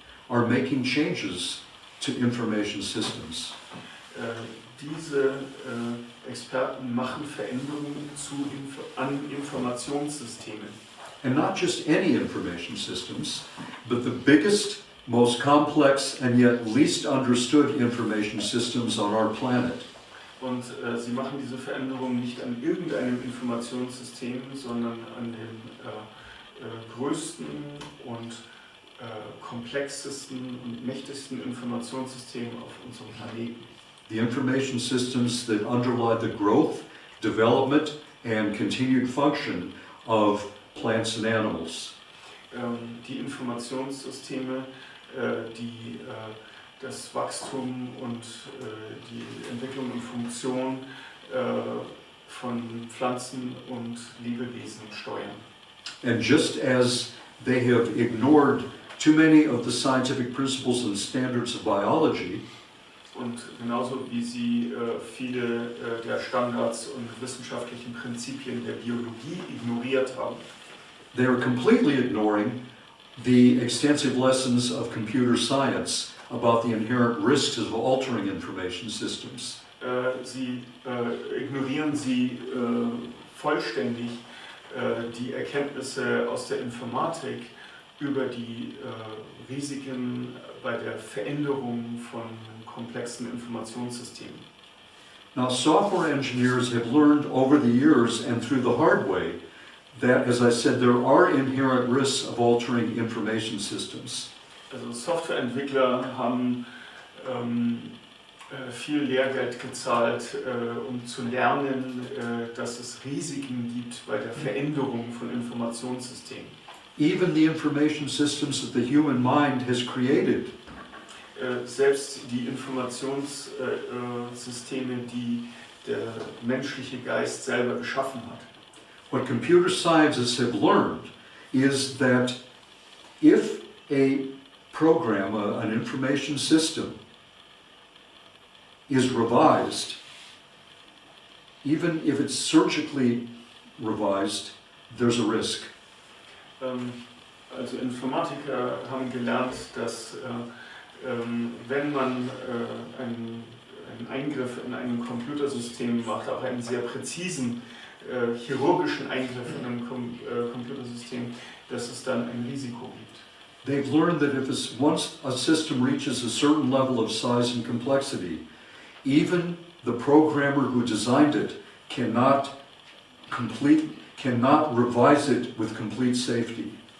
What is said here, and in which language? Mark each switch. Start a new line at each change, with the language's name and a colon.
English: Are making changes to information systems.
German: Diese Experten machen Veränderungen an Informationssystemen.
English: and not just any information systems, but the biggest, most complex, and yet least understood information systems on our planet.
German: Und sie machen diese Veränderung nicht an irgendeinem Informationssystem, sondern an dem größten und komplexesten und mächtigsten Informationssystem auf unserem Planeten.
English: The information systems that underlie the growth, development, and continued function of plants and animals.
German: Die Informationssysteme, die das Wachstum und die Entwicklung und Funktion von Pflanzen und Lebewesen steuern.
English: And just as they have ignored too many of the scientific principles and standards of biology,
German: Und genauso wie sie viele der Standards und wissenschaftlichen Prinzipien der Biologie ignoriert haben,
English: they are completely ignoring the extensive lessons of computer science about the inherent risks of altering information systems.
German: Ignorieren sie vollständig die Erkenntnisse aus der Informatik über die Risiken bei der Veränderung von komplexen Informationssystemen.
English: Now, software engineers have learned over the years and through the hard way that, as I said, there are inherent risks of altering information systems.
German: Also Softwareentwickler haben viel Lehrgeld gezahlt, um zu lernen, dass es Risiken gibt bei der Veränderung von Informationssystemen.
English: Even the information systems that the human mind has created
German: Selbst die Informationssysteme, die der menschliche Geist selber geschaffen hat.
English: What computer scientists have learned is that if a program, an information system, is revised, even if it's surgically revised, there's a risk.
German: Also Informatiker haben gelernt, dass wenn man einen Eingriff in ein Computersystem macht, auch einen sehr präzisen chirurgischen Eingriff in einem Computersystem, dass es dann ein Risiko gibt.
English: They've learned that once a system reaches a certain level of size and complexity, even the programmer who designed it cannot revise it with complete safety.